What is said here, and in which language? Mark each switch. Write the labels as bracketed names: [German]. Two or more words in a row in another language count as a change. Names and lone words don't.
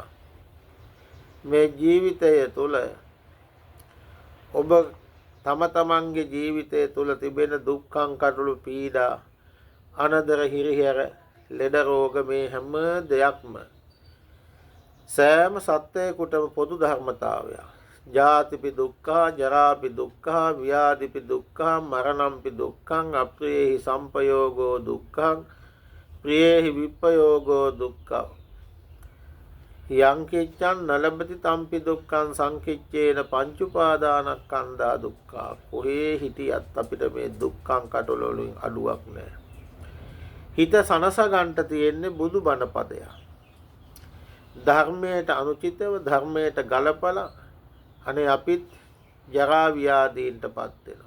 [Sinhala] මේ ජීවිතය තුළ ඔබ තම තමන්ගේ ජීවිතය තුළ තිබෙන දුක්ඛං කටළු පීඩා, අනදර හිරිහැර, ලෙඩ රෝග මේ හැම දෙයක්ම සෑම සත්වයකටම පොදු ධර්මතාවයක්. [Pali] ජාතිපි දුක්ඛා, ජරාපි දුක්ඛා, ව්‍යාධිපි දුක්ඛා, මරණම්පි දුක්ඛං, අප්‍රියේහි සම්පයෝගෝ දුක්ඛං, ප්‍රියේහි විප්පයෝගෝ දුක්ඛං. යං කිච්ඡං නලබති තම්පි දුක්ඛං සංකිච්ඡේන පංච උපාදානස්කන්ධා දුක්ඛා. [Sinhala] කොහේ හිටියත් අපිට මේ දුක්ඛං කටොල වලින් අඩුවක් නැහැ. හිත සනස ගන්නට තියෙන්නේ බුදු බණ පදයක්. ධර්මයට අනුචිතව ධර්මයට ගලපලා අනේ අපිත් ජරා ව්‍යාධීන්ටපත් වෙනවා.